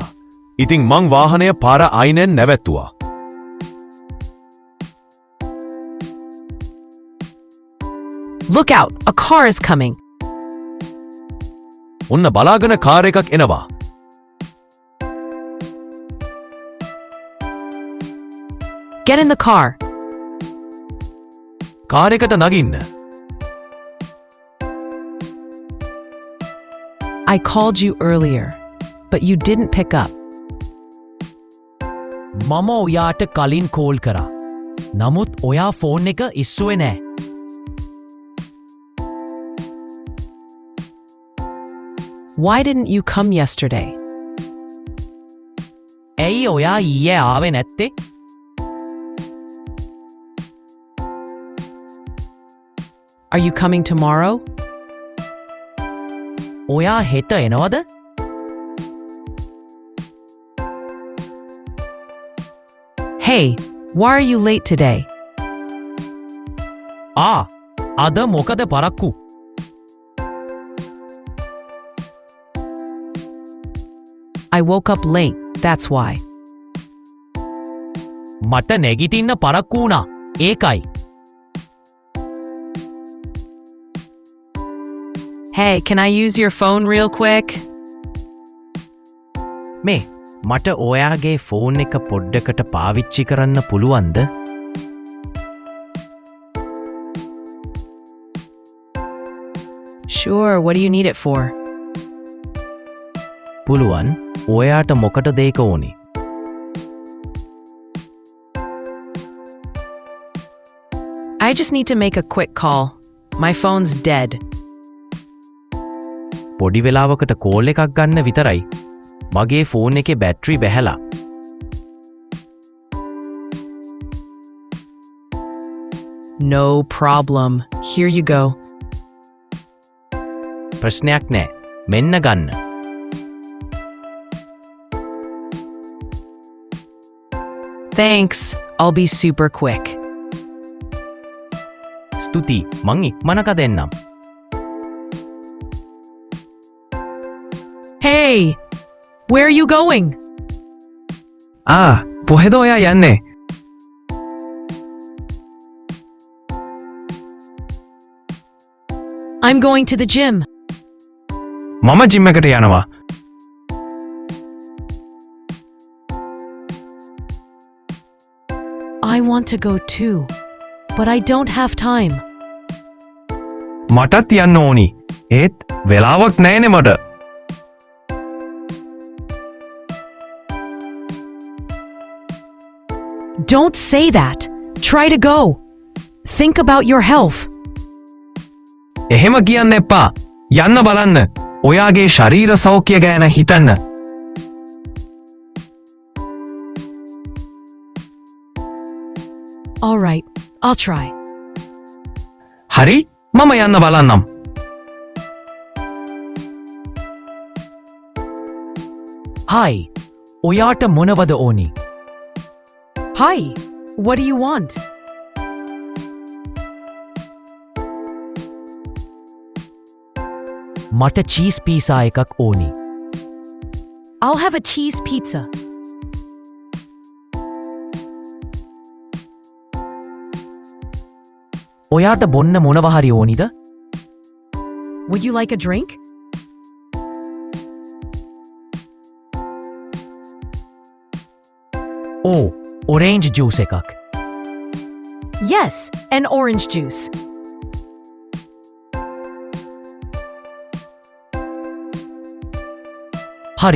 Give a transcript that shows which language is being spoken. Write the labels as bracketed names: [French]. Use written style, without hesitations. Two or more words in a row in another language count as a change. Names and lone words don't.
[Sinhala] ඉතින් මං වාහනය පාර ආයිනෙන් නැවැත්තුවා. [English] Look out, a car is coming. [Sinhala] ඔන්න බලාගෙන කාර් එකක් එනවා. [English] Get in the car. [Sinhala] කාර් එකට නගින්න. [English] I called you earlier. but you didn't pick up. [Sinhala] මම ඔයාට කලින් කෝල් කරා. නමුත් ඔයා ෆෝන් එක ඉස්සුවේ නෑ. [English] Why didn't you come yesterday? [Sinhala] ඇයි ඔයා ඊයේ ආවේ නැත්තේ? [English] Are you coming tomorrow? [Sinhala] ඔයා හෙට එනවද? [English] Hey, why are you late today? [Sinhala] අද මොකද පරක්කු? [English] I woke up late, that's why. [Sinhala] මට නැගිටින්න පරක්කු වුණා. ඒකයි. [English] Hey, can I use your phone real quick? [Sinhala] මේ මට ඔයාගේ ෆෝන් එක පොඩ්ඩකට පාවිච්චි කරන්න පුළුවන්ද? [English] Sure, what do you need it for? [Sinhala] පුළුවන්. ඔයාට මොකටද ඒක ඕනේ? [English] I just need to make a quick call. My phone's dead. [Sinhala] පොඩි වෙලාවකට කෝල් එකක් ගන්න විතරයි. මගේ ෆෝන් එකේ බැටරි බැහැලා. [English] No problem. Here you go. [Sinhala] ප්‍රශ්නයක් නෑ. මෙන්න ගන්න. [English] Thanks. I'll be super quick. [Sinhala] ස්තුතියි. මං ඉක්මනක දෙන්නම්. [English] Hey, where are you going? [Sinhala] කොහෙද ඔයා යන්නේ? [English] I'm going to the gym. [Sinhala] මම ජිම් එකට යනවා. [English] I want to go too, but I don't have time. [Sinhala] මටත් යන්න ඕනි. ඒත් වෙලාවක් නැහැනේ මට. [English] Don't say that. Try to go. Think about your health. [Sinhala] එහෙම කියන්න එපා. යන්න බලන්න. ඔයාගේ ශරීර සෞඛ්‍ය ගැන හිතන්න. [English] All right, I'll try. [Sinhala] හරි මම යන්න බලන්නම්. [English] Hi. [Sinhala] ඔයාට මොනවද ඕනි? [English] Hi, what do you want? [Sinhala] මට චීස් පීසා එකක් ඕනි. [English] I'll have a cheese pizza. [Sinhala] ඔයාට බොන්න මොනව හරි ඕනිද? [English] Would you like a drink? orange juice එකක්. Yes, an orange juice. [Sinhala] හරි.